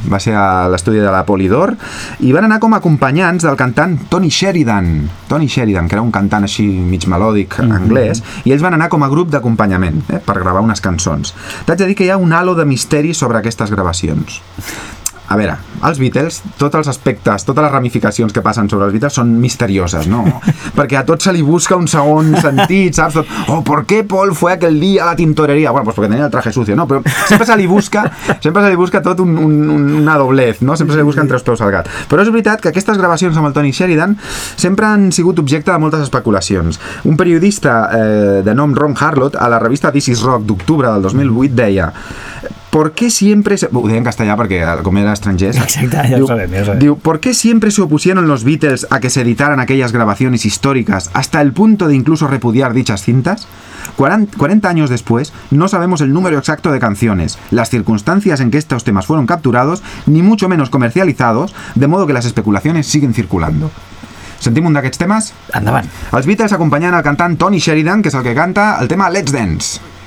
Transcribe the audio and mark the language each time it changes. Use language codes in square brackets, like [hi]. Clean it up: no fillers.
[ca] Va ser a l'estudi de la Polydor i van anar com a acompanyants del cantant Tony Sheridan, que era un cantant així mig melòdic anglès, i ells van anar com a grup d'acompanyament, per gravar unes cançons. T'haig de dir que hi ha un halo de misteri sobre aquestes gravacions. A veure, els Beatles, tots els aspectes, totes les ramificacions que passen sobre els Beatles són misterioses, no? Perquè a tot se li busca un segon sentit, saps? [es] ¿Por qué Paul fue aquel día a la tintorería? Bueno, pues porque tenía el traje sucio, ¿no? [ca] Però sempre se li busca tot una doblez, no? Sempre se li busca entre els peus al gat. Però és veritat que aquestes gravacions amb el Tony Sheridan sempre han sigut objecte de moltes especulacions. Un periodista de nom Ron Harlot a la revista This is Rock d'octubre del 2008 deia: [es] ¿por qué siempre se...? [ca] Ho deia en castellà perquè com era estranger. Exacte, ja ho sabem. [es] Diu, ¿por qué siempre se opusieron los Beatles a que se editaran aquellas grabaciones históricas hasta el punto de incluso repudiar dichas cintas? 40 años después, no sabemos el número exacto de canciones, las circunstancias en que estos temas fueron capturados, ni mucho menos comercializados, de modo que las especulaciones siguen circulando. [ca] Sentim un d'aquests temes? Endavant. Els Beatles acompanyen el cantant Tony Sheridan, que és el que canta el tema Let's Dance.